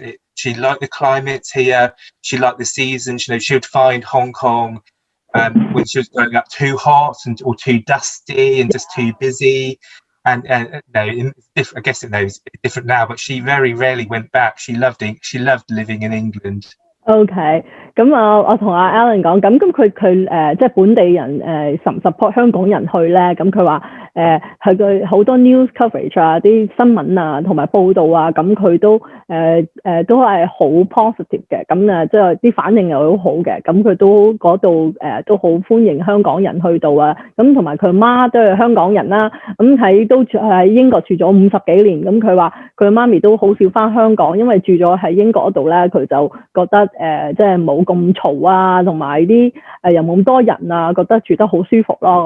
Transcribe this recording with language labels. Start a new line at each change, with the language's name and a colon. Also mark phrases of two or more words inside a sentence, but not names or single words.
English: She liked the climate here. She liked the seasons. She would find Hong Kong when she was growing up too hot or too dusty and just too busy. And I guess it's different now, but she very rarely went back. She loved living in England.
Cantonese: OK， 咁我同阿 Alan 講，咁佢即係本地人support 香港人去咧，咁佢話佢好多
English: news coverage
Cantonese: 啊，啲新聞啊，同埋報道啊，咁佢都係好 positive 嘅，咁即係啲反應又好好嘅，咁佢都嗰度都好歡迎香港人去到啊，咁同埋佢媽都係香港人啦，咁都喺英國住咗50幾年，咁佢話佢媽咪都好少返香港，因為住咗喺英國嗰度咧，佢就覺得即係冇咁嘈啊，同埋啲又冇咁多人啊，覺得住得好舒服咯。